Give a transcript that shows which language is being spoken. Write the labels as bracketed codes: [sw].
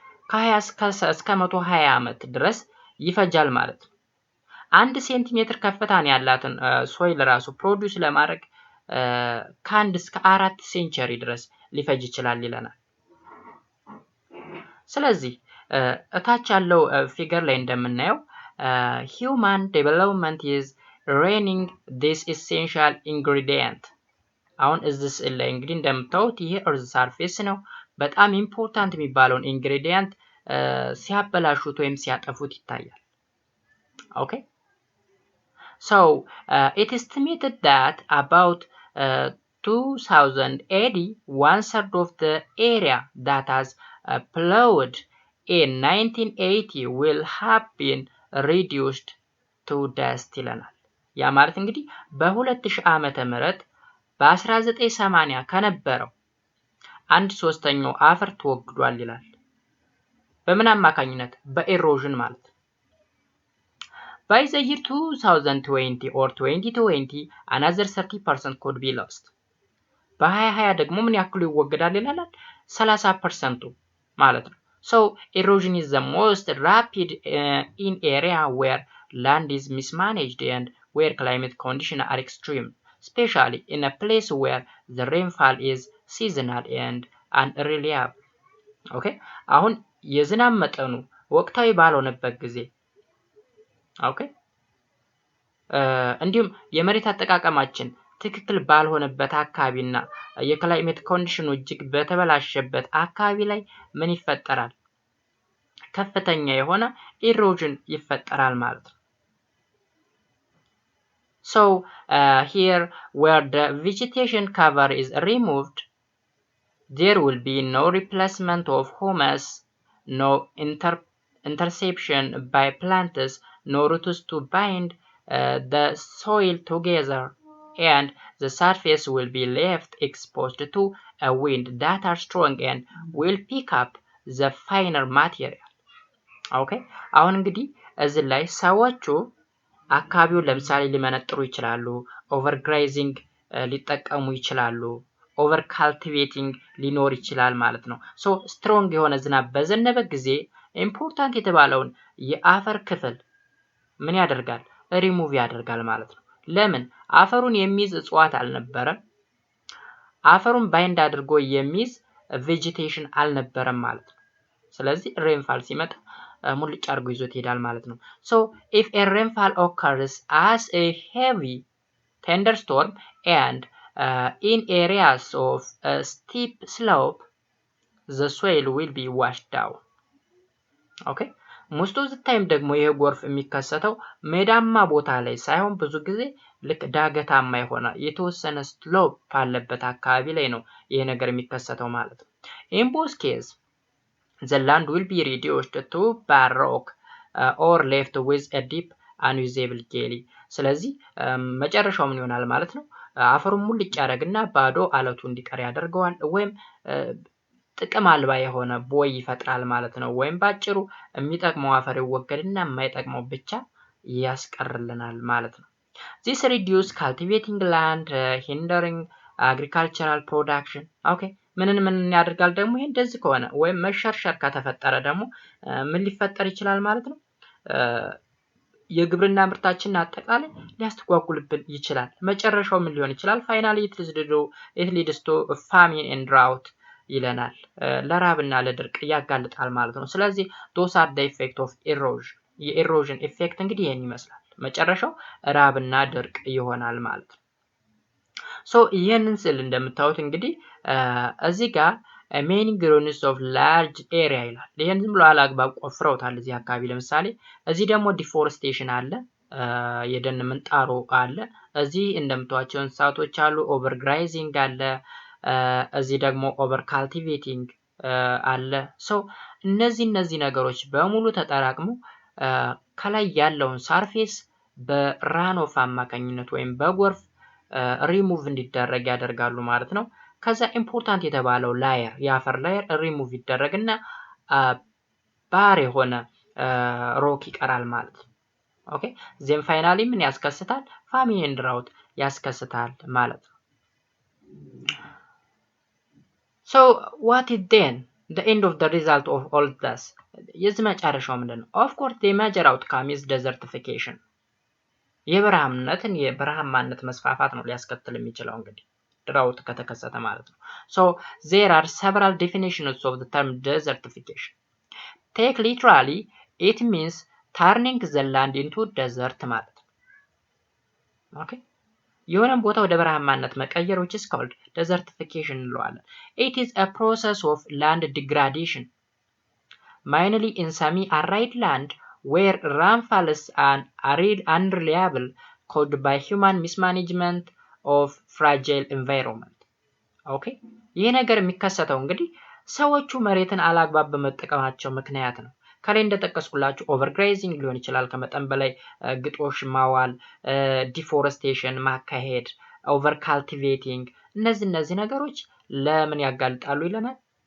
[am] ከ20 እስከ 120 ዓመት ድረስ ይፈጃል ማለት ነው። 1 ሴንቲሜትር ከፍታን ያላትን ሶይል ራሱ ፕሮዲዩስ ለማድረግ ከ1 እስከ 4 ሴንቸሪ ድረስ ሊፈጅ ይችላል ይለናል። ስለዚህ እታች ያለው ፊገር ላይ እንደምናየው [en] human development is running this essential ingredient. [am] አሁን እዚህ ስዕል ላይ እንግዲህ እንደምታዩት ይሄ earth surface ነው። በጣም ኢምፖርታንት የሚባለውን ኢንግሪዲየንት ሲያበላሹት ወይም ሲያጠፉት ይታያል። Okay? [en] So it estimated that about 2000 AD, 1/3 of the area that has plowed in 1980 will have been reduced to dust [am] ይለናል። ያ ማለት እንግዲህ በ2000 ዓመተ ምህረት በ1980 ከነበረው 1/3 አፈር ተወግዷል ይላል። በምን አማካኝነት? በኤሮዥን ማለት ነው። [en] By the year 2020 or 2020 another 30% could be lost. [am] በ2020 ደግሞ ምን ያክሉ ይወገዳል ይላል? 30% ማለት ነው። [en] So erosion is the most rapid in area where land is mismanaged and where climate conditions are extreme, especially in a place where the rainfall is seasonal and unreliable. Okay? [am] አሁን የዝናብ መጠኑ ወቅታዊ ባልሆነበት ጊዜ Okay? እንዲሁም የመሬት አጠቃቀማችን ትክክል ባልሆነበት አካባቢና የክላይሜት ኮንዲሽኑ እጅግ በተበላሸበት አካባቢ ላይ ምን ይፈጠራል? ከፍተኛ የሆነ ኢሮዥን ይፈጠራል ማለት ነው። [en] So here where the vegetation cover is removed, there will be no replacement of humus, no interception by plants, no roots to bind the soil together, and the surface will be left exposed to a wind that are strong and will pick up the finer material. Okay? [am] አሁን እንግዲህ እዚህ ላይ ሰዎቹ አካባቢውን ለምሳሌ ሊመነጥሩ ይችላሉ፣ ኦቨርግራይዚንግ ሊጠቀሙ ይችላሉ፣ ኦቨር ካልቲቬቲንግ ሊኖር ይችላል ማለት ነው። ሶ ስትሮንግ የሆነ ዝናብ በዘነበ ጊዜ ኢምፖርታንት የተባለውን የአፈር ክፍል ምን ያደርጋል? ሪሙቭ ያደርጋል ማለት ነው። ለምን? አፈሩን የሚይዝ እጽዋት አልነበረም። አፈሩን ባይንድ አድርጎ የሚይዝ ቬጂቴሽን አልነበረም ማለት ነው። ስለዚህ ሬንፋል ሲመጣ ሙልጭ አድርጎ ይዞት ይሄዳል ማለት ነው። [en] So if a rainfall occurs as a heavy thunderstorm and in areas of a steep slope, the soil will be washed down. Okay? most of the time [am] ደግሞ ይሄ ጎርፍ የሚከሰተው ሜዳማ ቦታ ላይ ሳይሆን ብዙ ጊዜ ልክ ዳገታማ የሆነ የተወሰነ ስሎፕ ባለበት አካባቢ ላይ ነው ይሄ ነገር የሚከሰተው ማለት ነው። [en] In both cases, the land will be reduced to bare rock or left with a deep unusable gully. [am] ስለዚህ መጨረሻው ምን ይሆናል ማለት ነው? አፈሩን ሙልጭ ያደርግና ባዶ አለቱ እንዲቀር ያደርገዋል ወይም ጥቅም አልባ የሆነ ቦይ ይፈጥራል ማለት ነው። ወይም ባጭሩ የሚጠቅመው አፈር ይወገድና የማይጠቅመው ብቻ ያስቀርልናል ማለት ነው። [en] This reduce cultivating land, hindering agricultural production. [am] Okay? ምን ያደርጋል ደግሞ? ይሄ እንደዚህ ከሆነ ወይም መሸርሸር ከተፈጠረ ደግሞ ምን ሊፈጠር ይችላል ማለት ነው? የግብርና ምርታችንን አጠቃላይ ሊያስተጓጉልብን ይችላል። መጨረሻው ምን ሊሆን ይችላል? [en] finally it leads to famine and drought [am] ይለናል። ለራብና ለድርቅ ያጋልጣል ማለት ነው። ስለዚህ [en] those are the effect of erosion. [am] የኤሮዥን ኢፌክት እንግዲህ ይሄን ይመስላል። መጨረሻው ራብና ድርቅ ይሆናል ማለት ነው። ሶ ይሄንን ስል እንደምታዩት እንግዲህ እዚህ ጋር [en] many grounds of large area [am] ይላል። ይሄን ዝም ብሎ አላግባብ ቆፍረውታል እዚህ አካባቢ። ለምሳሌ እዚህ ደግሞ ዲፎሬስቴሽን አለ። የደን ምንጣሮ አለ። እዚህ እንደምታዩቸው እንስሳቶች አሉ። ኦቨርግራይዚንግ አለ። እዚህ ደግሞ ኦቨር ካልቲቬቲንግ አለ። ሶ እነዚህ ነገሮች በሙሉ ተጠራቅሞ ከላይ ያለውን ሰርፌስ በራኖፍ አማካኝነት ወይም በጎርፍ ሪሙቭ እንዲደረግ ያደርጋሉ ማለት ነው። ከዛ ኢምፖርታንት የተባለው ላየር የአፈር ላየር ሪሙቭ ይደረግና ባር የሆነ ሮክ ይቀራል ማለት ነው። ኦኬ ዜን ፋይናሊ ምን ያስከስታል? [en] ፋሚን ኤንድ ድራውት [am] ያስከስታል ማለት ነው። [en] ሶ ዋት ኢዝ ዴን the end of the result of all this? [am] የዚህ መጨረሻው ምንድነው? [en] of course the major outcome is desertification. [am] የበረሃማነት መስፋፋት ነው ሊያስከትል የሚችለው እንግዲህ ድራውት ከተከሰተ ማለት ነው። [en] so there are several definitions of the term desertification. take literally it means turning the land into desert [am] ማለት ነው። ኦኬ የሆነን ቦታ ወደ በረሃማነት መቀየር [en] which is called desertification [am] እንለዋለን። [en] it is a process of land degradation mainly in semi-arid land where rainfall is unreliable caused by human mismanagement of fragile environment. [am] ኦኬ ይሄ ነገር የሚከሰተው እንግዲህ ሰዎቹ መሬትን አላግባብ በመጠቀማቸው ምክንያት ነው። ከላይ እንደጠቀስኩላችሁ ኦቨርግራይዚንግ ሊሆን ይችላል፣ ከመጠን በላይ ግጦሽ ማዋል፣ ዲፎረስቴሽን ማካሄድ፣ ኦቨር ካልቲቬቲንግ፣ እነዚህ ነገሮች ለምን ያጋልጣሉ ይለናል?